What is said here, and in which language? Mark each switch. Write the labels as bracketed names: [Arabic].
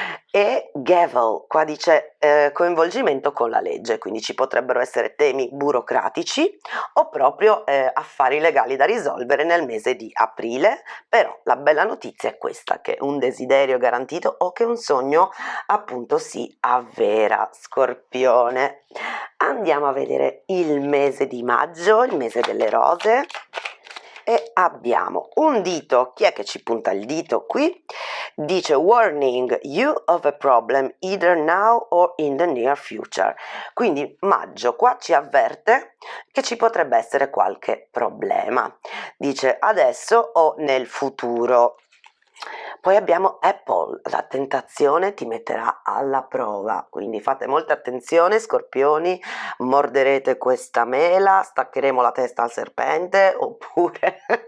[Italian] E gavel, qua dice coinvolgimento con la legge, quindi ci potrebbero essere temi burocratici o proprio affari legali da risolvere nel mese di aprile, però la bella notizia è questa, che un desiderio è garantito o che un sogno appunto si avvera, Scorpione. Andiamo a vedere il mese di maggio, il mese delle rose. E abbiamo un dito, chi è che ci punta il dito qui? [English] Dice warning you of a problem either now or in the near future. [Italian] Quindi maggio qua ci avverte che ci potrebbe essere qualche problema. Dice adesso o nel futuro. Poi abbiamo Apple, la tentazione ti metterà alla prova, quindi fate molta attenzione Scorpioni, morderete questa mela, staccheremo la testa al serpente oppure